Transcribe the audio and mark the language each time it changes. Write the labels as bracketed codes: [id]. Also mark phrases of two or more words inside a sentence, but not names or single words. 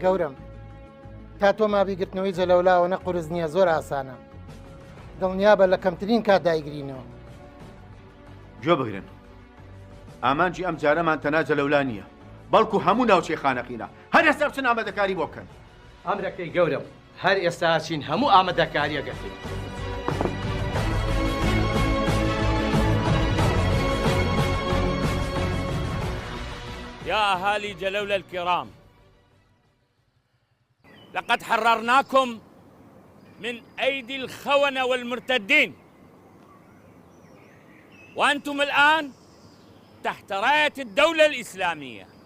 [ckb] گەورم تا تۆ مابیگرتنەوەی جەلەولاوە نە قورس نییە زۆر ئاسانە دڵنیا بە لە کەمترین کات دایگرینەوە. گوێ بگرن ئامانجی ئەم جارەمان تەنها جەلەولا نییە بەڵکو هەموو ناوچەی خانەقینە هەر ئێستا بچن ئامادەکاری بۆ بکەن. ئەمرەکەی گەورم هەر ئێستا ئاچین هەموو ئامادەکاریە گەڕێ. [ar] يا أهالي جلولة الكرام، لقد حررناكم من أيدي الخونة والمرتدين، وأنتم الآن تحت راية الدولة الإسلامية،